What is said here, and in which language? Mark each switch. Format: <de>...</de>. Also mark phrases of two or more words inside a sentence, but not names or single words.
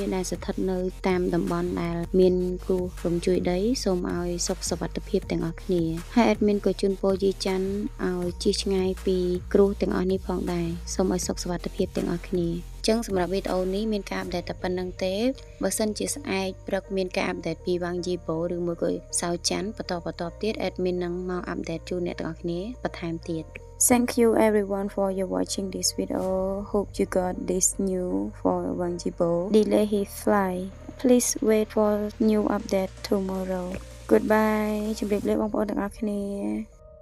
<km>ដែលស្ថិតនៅតាមតំបន់ដែលមានគ្រោះរំជួយដីសូមឲ្យសុខសុវត្ថិភាពទាំងអស់គ្នាហើយ admin ក៏ជូនពរយីច័ន្ទឲ្យជៀសឆ្ងាយពីគ្រោះទាំងអស់នេះផងដែរសូមឲ្យសុខសុវត្ថិភាពទាំងអស់គ្នាចឹងសម្រាប់វីដេអូនេះមានការអាប់ដេតតែប៉ុណ្្នឹងទេបើសិនជាស្អែកព្រឹកមានការអាប់ដេតពីវ៉ាង Jibo ឬមួយក៏សៅច័ន្ទបន្តទៀត admin នឹងមកអាប់ដេតជូនអ្នកទាំងអស់គ្នាបន្ថែមទៀត</km> <en>Thank you everyone for your watching this video. Hope you got this new for Wang Jibo. Delay his flight. Please wait for new update tomorrow. Goodbye.</en> <km>ជម្រាបលាបងប្អូនទាំងអស់គ្នា</km>